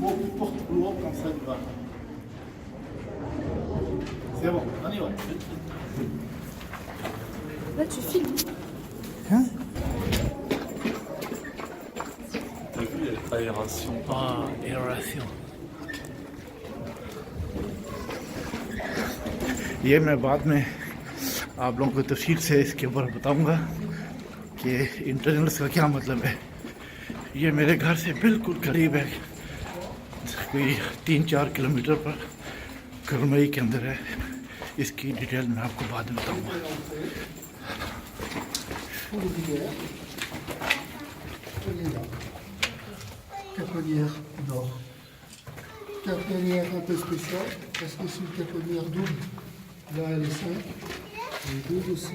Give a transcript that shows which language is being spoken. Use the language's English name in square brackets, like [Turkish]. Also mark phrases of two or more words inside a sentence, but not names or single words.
[French] Bon, tu portes lourd comme ça, tu vas. C'est bon, on y va. Là, tu filmes. Hein? T'as vu, il y a l'aération. Ah, aération. [Urdu] یہ میں بعد میں آپ لوگوں کو تفصیل سے اس کے اوپر بتاؤں گا کہ انٹرنلز کا کیا مطلب ہے. یہ میرے گھر سے بالکل قریب ہے، کوئی 3-4 کلومیٹر پر کرمئی کے اندر ہے. اس کی ڈیٹیل میں آپ کو بعد میں بتاؤں گا. [French] Caponnière d'or. Caponnière un peu spéciale, parce que c'est une caponnière double. Là, elle est 5. Elle est double aussi.